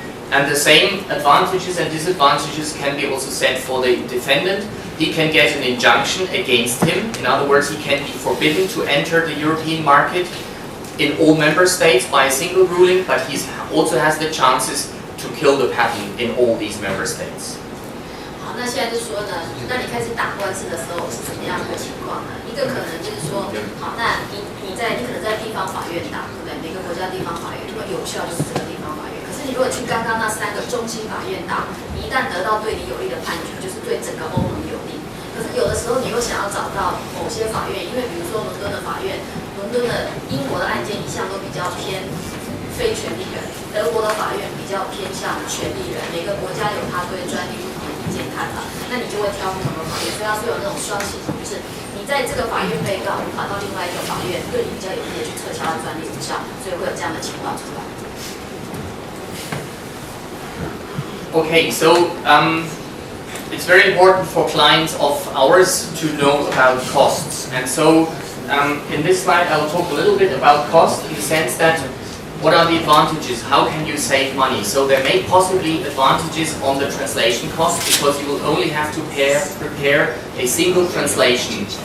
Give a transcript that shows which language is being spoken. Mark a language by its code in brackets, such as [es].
[en] And the same advantages and disadvantages can be also said for the defendant. He can get an injunction against him. In other words, he can be forbidden to enter the European market in all member states by a single ruling, but he also has the chances to kill the patent in all these member states. [zh] 好，那现在就说呢，那你开始打官司的时候是什么样的情况呢？一个可能就是说，好，那你可能在地方法院打，对不对？每个国家地方法院，因为有效就是这个地方法院。可是你如果去刚刚那三个中心法院打，你一旦得到对你有利的判决，就是对整个欧盟有利。可是有的时候你又想要找到某些法院，因为比如说伦敦的法院，伦敦的英国的案件一向都比较偏非权利人，德国的法院比较偏向权利人，每个国家有他对专利不同的意见看法，那你就会挑不同的法院，所以它是有那种双系统，就是你在这个法院被告，你跑到另外一个法院，对你比较有利的去撤销它专利无效，所以会有这样的情况出来。 [en] Okay, so it's very important for clients of ours to know about costs, and so in this slide I will talk a little bit about cost, in the sense that What are the advantages? How can you save money? So there may possibly advantages on the translation cost because you will only have to prepare a single translation.